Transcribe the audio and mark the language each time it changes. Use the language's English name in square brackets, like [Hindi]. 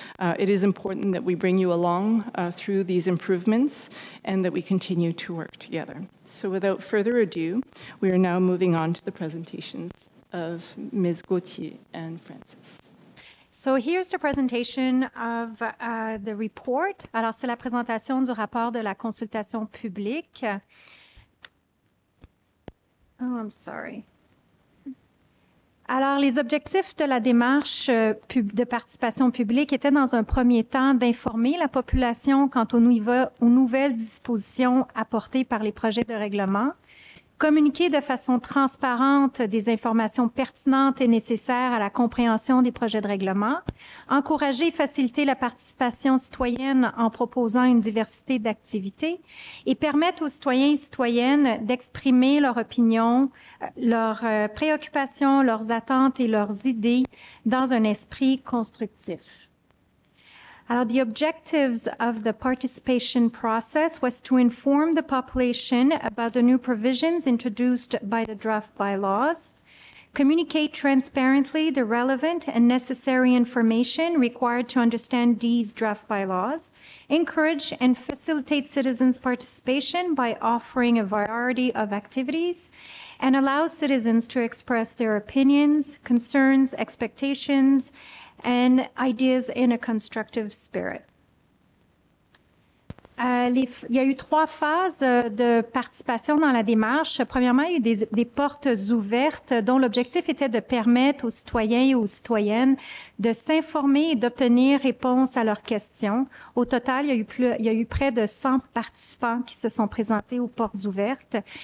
[English] It is important that we bring you along through these improvements and that we continue to work together. So without further ado, we are now moving on to the presentations of Ms. Gauthier and Francis. So here's the presentation of the report. [French] Alors, c'est la présentation du rapport de la consultation publique. [English] Oh, I'm sorry. [French] Alors, les objectifs de la démarche de participation publique étaient dans un premier temps d'informer la population quant aux nouvelles dispositions apportées par les projets de règlement, communiquer de façon transparente des informations pertinentes et nécessaires à la compréhension des projets de règlement, encourager et faciliter la participation citoyenne en proposant une diversité d'activités et permettre aux citoyens et citoyennes d'exprimer leur opinion, leurs préoccupations, leurs attentes et leurs idées dans un esprit constructif. [English] Alors, the objectives of the participation process was to inform the population about the new provisions introduced by the draft bylaws, communicate transparently the relevant and necessary information required to understand these draft bylaws, encourage and facilitate citizens' participation by offering a variety of activities, and allow citizens to express their opinions, concerns, expectations, and ideas in a constructive spirit. [French] Il y a eu 3 phases de participation dans la démarche. Premièrement, il y a eu des portes ouvertes dont l'objectif était de permettre aux citoyens et aux citoyennes de s'informer et d'obtenir réponse à leurs questions. Au total, il y a eu près de 100 participants qui se sont présentés aux portes ouvertes.